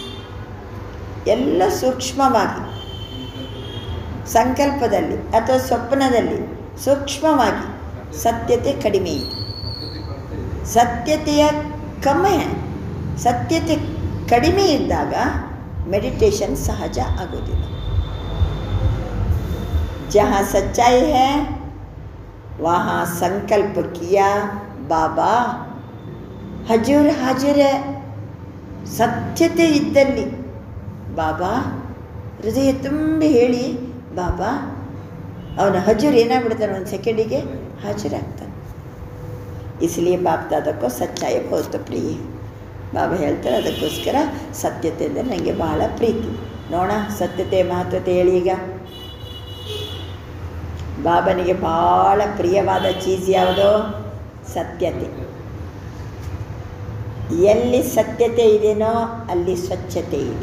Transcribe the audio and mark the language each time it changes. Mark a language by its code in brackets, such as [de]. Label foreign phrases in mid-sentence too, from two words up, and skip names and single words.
[kn] ಎಲ್ಲ ಸೂಕ್ಷ್ಮವಾಗಿ ಸಂಕಲ್ಪದಲ್ಲಿ ಅಥವಾ ಸ್ವಪ್ನದಲ್ಲಿ ಸೂಕ್ಷ್ಮವಾಗಿ ಸತ್ಯತೆ ಕಡಿಮೆ ಇದೆ. ಸತ್ಯತೆಯ ಕಮ್ಮಿ, ಸತ್ಯತೆ ಕಡಿಮೆ ಇದ್ದಾಗ ಮೆಡಿಟೇಷನ್ ಸಹಜ ಆಗೋದಿಲ್ಲ. [hi] ಜहाँ सच्चाई है वहाँ संकल्प किया बाबा हजूर हाजिर है. [kn] ಸತ್ಯತೆ ಇದ್ದಲ್ಲಿ ಬಾಬಾ ಹೃದಯ ತುಂಬಿ ಹೇಳಿ ಬಾಬಾ ಅವನ ಹಜೂರ್ ಏನಾಗ್ಬಿಡ್ತಾನೆ, ಒಂದು ಸೆಕೆಂಡಿಗೆ ಹಾಜರಾಗ್ತಾನೆ. [hi] इसलिए बाप दादा को सच्चाई बहुत प्रिय है. [kn] ಬಾಬಾ ಹೇಳ್ತಾರೆ ಅದಕ್ಕೋಸ್ಕರ ಸತ್ಯತೆ ಅಂದರೆ ನನಗೆ ಬಹಳ ಪ್ರೀತಿ. ನೋಡೋಣ ಸತ್ಯತೆ ಮಹತ್ವತೆ ಹೇಳಿ. ಈಗ ಬಾಬನಿಗೆ ಭಾಳ ಪ್ರಿಯವಾದ ಚೀಸ್ ಯಾವುದೋ? ಸತ್ಯತೆ. ಎಲ್ಲಿ ಸತ್ಯತೆ ಇದೆಯೋ ಅಲ್ಲಿ ಸ್ವಚ್ಛತೆ ಇದೆ.